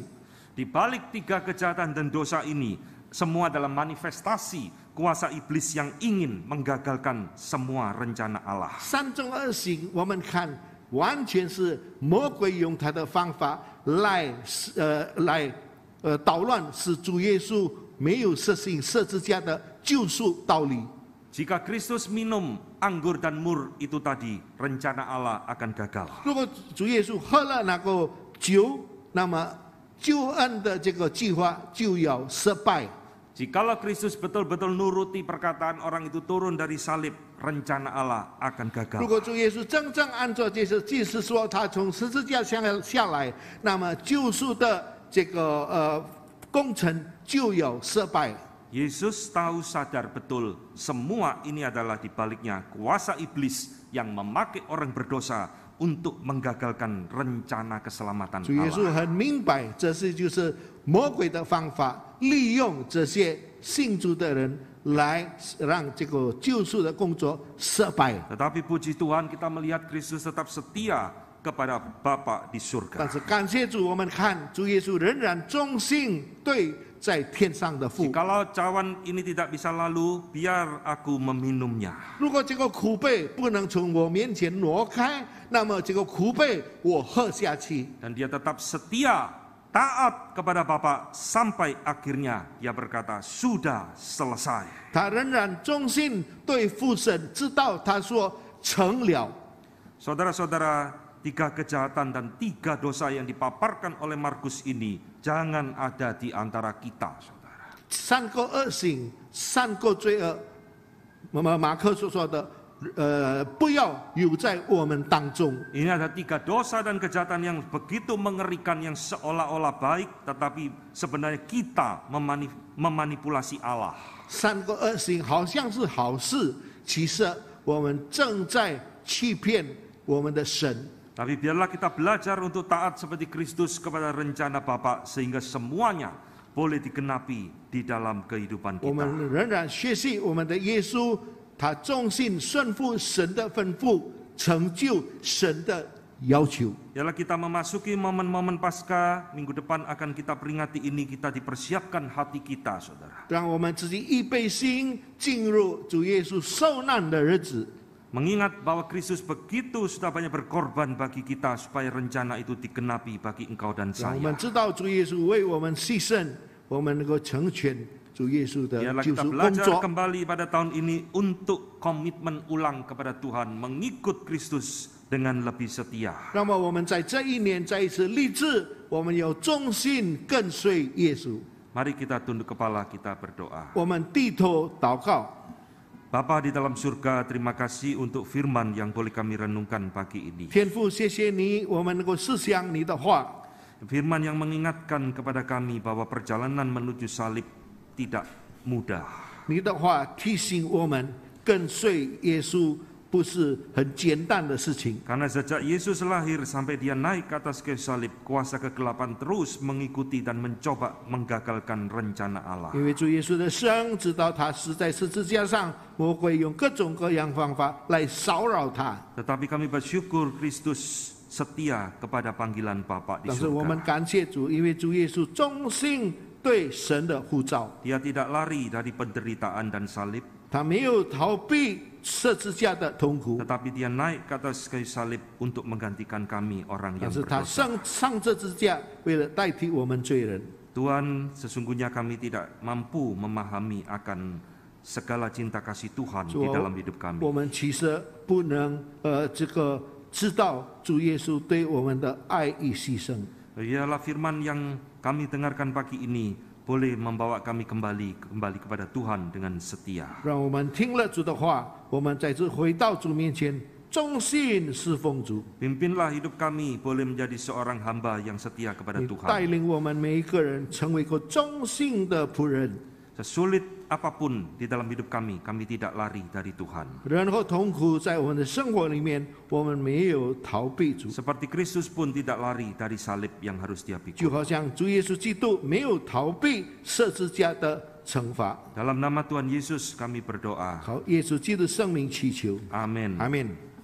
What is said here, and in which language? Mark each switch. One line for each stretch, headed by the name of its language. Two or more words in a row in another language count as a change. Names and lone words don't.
Indonesian: Di balik 3 kejahatan dan dosa ini, semua adalah manifestasi kuasa iblis yang ingin menggagalkan semua rencana Allah.
Chinese: 3 种恶行，我们看完全是魔鬼用他的方法来捣乱，使主耶稣没有实行十字架的救赎道理。
Indonesian: Jika Kristus minum anggur dan mur itu tadi, rencana Allah akan gagal.
Chinese: 如果主耶稣喝了那个酒，那么救恩的这个计划就要失败。
Indonesian: Jikalau Kristus betul-betul nuruti perkataan orang itu turun dari salib, rencana Allah akan
Chinese: 如
Indonesian: gagal.
Chinese: 果主耶稣真正按照这些祭司说，他从十字架下来，那么救赎的这个工程就要失败。
Indonesian: Yesus tahu sadar betul semua ini adalah dibaliknya kuasa iblis yang memakai orang berdosa untuk menggagalkan rencana keselamatan
Chinese: 主耶稣
Indonesian: Allah.
Chinese: 很明白，这是就是魔鬼的方法，利用这些信主的人来让这个救赎的工作失败。
Indonesian: Tetapi puji Tuhan kita melihat Kristus tetap setia kepada Bapa di
Chinese: 但
Indonesian: surga.
Chinese: 是感谢主，我们看主耶稣仍然忠心对在天上的父。
Indonesian: Jikalau cawan ini tidak bisa lalu, biar aku meminumnya.
Chinese: 如果这个苦杯不能从我面前挪开，那么这个苦杯我喝下去。
Indonesian: Dan dia tetap setia, taat kepada Bapa sampai akhirnya dia berkata, sudah selesai.
Chinese: 他仍然忠心对父神，直到他说成了。
Indonesian: Saudara-saudara, 3 kejahatan dan 3 dosa yang dipaparkan oleh Markus ini jangan ada di antara kita, saudara.
Chinese: 3 个恶行，3个罪恶，马克所说的，不要有在我们当中。
Indonesian: Ini ada 3 dosa dan kejahatan yang begitu mengerikan, yang seolah-olah baik, tetapi sebenarnya kita memanipulasi Allah.
Chinese: 3个恶行好像是好事， 其实我们正在欺骗我们的神。
Indonesian: Tapi biarlah kita belajar untuk taat seperti Kristus kepada rencana Bapa sehingga semuanya boleh digenapi di dalam kehidupan
Chinese: 我
Indonesian: kita.
Chinese: 们仍然学习我们的耶稣，他忠心顺服神的吩咐，成就神的要求。
Indonesian: Biarlah kita memasuki momen-momen Paskah, minggu depan akan kita peringati ini, kita dipersiapkan hati kita, saudara.
Chinese: 让我们自己预备心，进入主耶稣受难的日子。
Indonesian: Mengingat bahwa Kristus begitu sudah banyak berkorban bagi kita supaya rencana itu digenapi bagi engkau dan
Chinese: 让我们
Indonesian: saya.
Chinese: 知道主耶稣为我们牺牲，我们能够成全主耶稣的
Indonesian: Biarlah
Chinese: 救
Indonesian: kita
Chinese: 赎工
Indonesian: belajar
Chinese: 作。
Indonesian: kembali pada tahun ini untuk komitmen ulang kepada Tuhan, mengikut Kristus dengan lebih setia.
Chinese: 那么我们在这一年再一次立志，我们有忠心跟随耶稣。
Indonesian: Mari kita tunduk kepala, kita berdoa.
Chinese: 我们低头祷告。
Indonesian: Bapa di dalam surga, terima kasih untuk firman yang boleh kami renungkan pagi ini.
Chinese: 天父，谢谢你，我们能够思想你的话。
Indonesian: Firman yang mengingatkan kepada kami bahwa perjalanan menuju salib tidak mudah.
Chinese: 你的话提醒我们，跟随耶稣不是很简单的事情。
Indonesian: Karena sejak Yesus lahir sampai dia naik ke atas kayu salib, kuasa kegelapan terus mengikuti dan mencoba menggagalkan rencana Allah.
Chinese: 因为主耶稣的生，直到他死在十字架上，魔鬼用各种各样方法来骚扰他。
Indonesian: Tetapi kami bersyukur Kristus setia kepada panggilan Bapa di
Chinese: 但是我们
Indonesian: surga.
Chinese: 感谢主，因为主耶稣忠心对神的呼召，
Indonesian: Dia tidak lari dari penderitaan dan salib,
Chinese: 他没有逃避十字架的痛苦，
Indonesian: tetapi dia naik ke atas kayu salib untuk menggantikan kami orang
Chinese: 但
Indonesian: yang
Chinese: 是他
Indonesian: berdosa.
Chinese: 上十字架，为了代替我们罪人。
Indonesian: Tuhan, sesungguhnya kami tidak mampu memahami akan segala cinta kasih Tuhan
Chinese: 主
Indonesian: di
Chinese: 啊
Indonesian: dalam hidup kami.
Chinese: 我们其实不能知道主耶稣对我们的爱与牺牲。
Indonesian: Biarlah firman yang kami dengarkan pagi ini boleh membawa kami kembali kepada Tuhan dengan setia.
Chinese: 让我们听了主的话，我们再次回到主面前，忠心侍奉主。
Indonesian: Pimpinlah hidup kami boleh menjadi seorang hamba yang setia kepada
Chinese: 你
Indonesian: Tuhan.
Chinese: 带领我们每一个人成为一个忠心的仆人。
Indonesian: Sesulit apapun di dalam hidup kami, kami tidak lari dari Tuhan.
Chinese: 任何痛苦在我们的生活里面，我们没有逃避主，
Indonesian: Seperti Kristus pun tidak lari dari salib yang harus dia
Chinese: 就
Indonesian: pikul.
Chinese: 好像主耶稣基督没有逃避十字架的惩罚。
Indonesian: Dalam nama Tuhan Yesus kami berdoa.
Chinese: 好，耶稣基督圣名祈求，
Indonesian: Amin.
Chinese: 阿门。